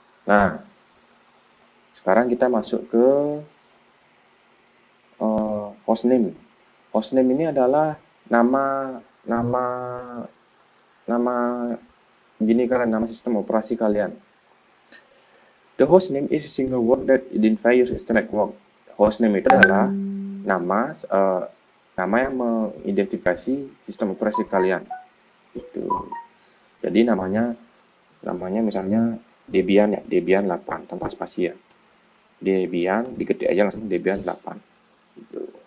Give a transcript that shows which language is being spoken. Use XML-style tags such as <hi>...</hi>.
<id>Nah, sekarang kita masuk ke hostname. Hostname ini adalah nama nama nama gini kalian, nama sistem operasi kalian.</id> <en>The hostname is a single word that identifies your system network.</en> <id>Hostname itu adalah nama yang mengidentifikasi sistem operasi kalian. Itu. Jadi namanya misalnya Debian ya, Debian 8 tanpa spasi ya. Debian diketik aja langsung Debian 8. Itu.</id>